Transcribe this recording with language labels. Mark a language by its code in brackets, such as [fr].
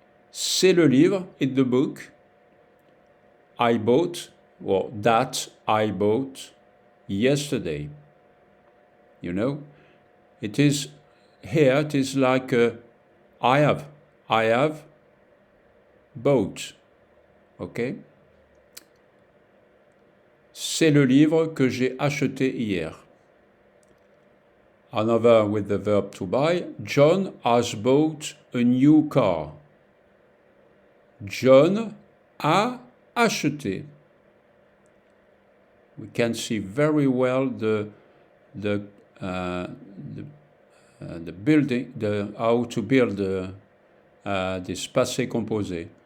[fr] C'est le livre, [en] it's the book. I bought, or that I bought yesterday. You know, it is here, it is like I have bought. Okay? [fr] C'est le livre que j'ai acheté hier. [en] Another with the verb to buy. John has bought a new car. [fr] John a acheté. [en] We can see very well the building, how to build this passé composé.